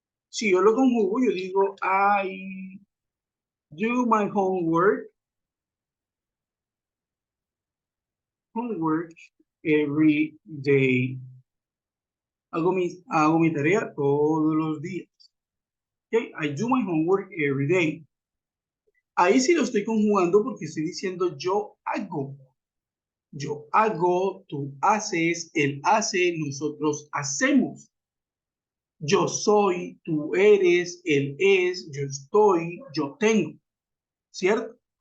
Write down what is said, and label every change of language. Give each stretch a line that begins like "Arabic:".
Spanish: Si yo lo conjugo, yo digo,
English: I do my homework every day.
Spanish: Hago mi tarea todos los días.
English: Okay? I do my homework every day.
Spanish: Ahí sí lo estoy conjugando porque estoy diciendo yo hago. Yo hago, tú haces, él hace, nosotros hacemos. Yo soy, tú eres, él es, yo estoy, yo tengo. ¿Cierto?